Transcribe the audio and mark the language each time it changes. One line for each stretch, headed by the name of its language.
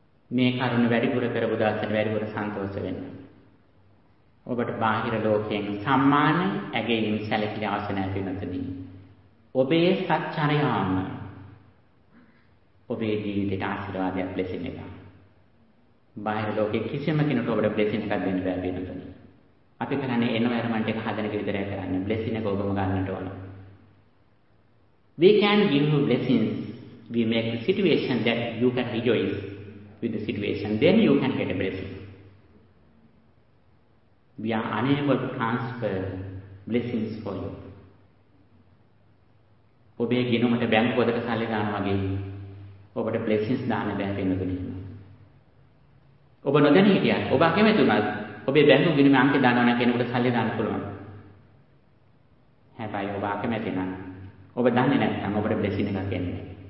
Sinhala: මේ කරුණ වැඩිපුර කරපු දාසෙන් වැඩිපුර සන්තෝෂ වෙන්න. ඔබට බාහිර ලෝකයෙන් සම්මාන ඇගෙයින් සැලකිලි අවශ්‍ය නැති නැතිනි. ඔබේ සත්‍චරයාම ඔබේ ජීවිතයට ආශිර්වාදයක් ලෙස ඉන්න. බාහිර ලෝකයේ කිසිම කෙනෙකුට ඔබට බ්ලෙසින් එකක් දෙන්න බැරි නැතිනි. අපි කරන්නේ එනවර්මන්ට් එක හදන එක විතරයි කරන්නේ. බ්ලෙසින් එක ඔබම ගන්නට ඕන.
English: We can give you blessings. We make the situation that you can rejoice with the situation. Then you can get a blessing. We are unable to transfer blessings for you.
Sinhala: ඔබේ ගිනුමට බැංකු පොතක සල්ලි දානවා වගේ ඔබට blessings දාන්න බැහැ වෙන දෙයක් නෙමෙයි. ඔබ නොදැන හිටියත් ඔබ කැමතුණත් ඔබේ බැංකු ගිනුමේ අංකය දානවා නම් කෙනෙකුට සල්ලි දාන්න පුළුවන්. හැබැයි ඔබ කැමති නම් ඔබ දන්නේ නැත්නම් ඔබට blessing එකක් එන්නේ නැහැ.